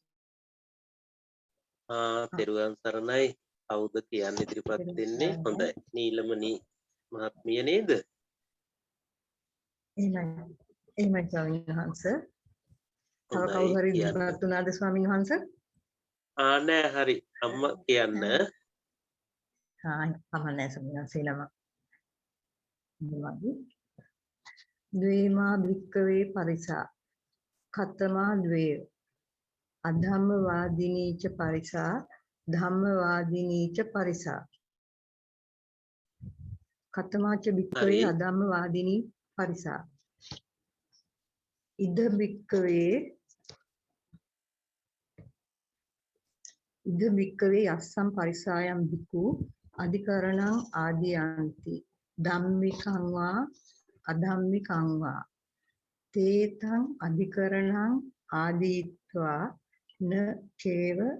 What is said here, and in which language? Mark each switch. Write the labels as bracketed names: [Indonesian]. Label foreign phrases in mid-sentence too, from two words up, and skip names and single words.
[Sinhala] තෙරුවන් සරණයි කවුද කියන්නේ ඉදිරිපත් වෙන්නේ හොඳයි නීලමණී මහත්මිය නේද එහෙමයි ස්වාමීන් වහන්සේ. තව කවුරු හරි ඉදිරිපත් වුණාද ස්වාමීන් වහන්සේ? නෑ හරි අම්මා කියන්න කමන්නේ ස්වාමීන් වහන්සේ නම. [Pali] ද්වේමා භික්ඛවේ පරිසා කතමා ද්වේ අධම්මවාදිනීච පරිසා ධම්මවාදිනීච පරිසා කතමාච භික්ඛවේ අධම්මවාදිනී පරිසා ඉද භික්ඛවේ යස්සම් පරිසායම් භික්ඛු අධිකරණං ආදියන්ති ධම්මිකං වා අධම්මිකං වා තේතං අධිකරණං ආදීත්වා න චේව